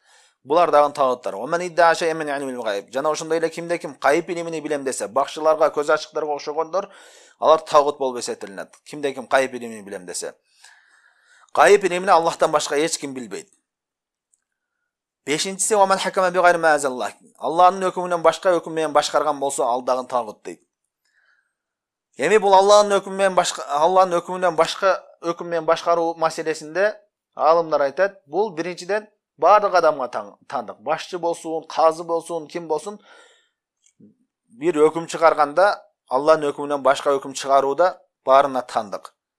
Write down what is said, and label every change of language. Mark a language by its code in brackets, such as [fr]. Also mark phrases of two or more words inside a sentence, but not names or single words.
[ky] Булар дагы тагыттар. [ar] من ادعى شيئا من علم الغيب. [ky] Жана ошондой эле кимде ким кайып илимини билем десе, бакчыларга, көз ачыктарга окшогондор, алар тагыт болуп эсептелинет. Кимде ким кайып илимини билем десе. Кайып илимини Аллахтан башка эч ким билбейт. Бешинчиси [ar] ومن حكم بغير ما أنزل الله. [ky] Аллахтын өкүмүнөн башка өкүм менен башкарган болсо, ал дагы тагыт дейт. Эми бул Аллахтын өкүмүнөн башка өкүм менен башкаруу маселесинде алымдар айтат, бул биринчиден бардык адамга тандык. Башчы болсун, казы болсун, ким болсун, бир өкүм чыгарганда Аллахтын өкүмүнөн башка өкүм чыгарууда баарына тандык.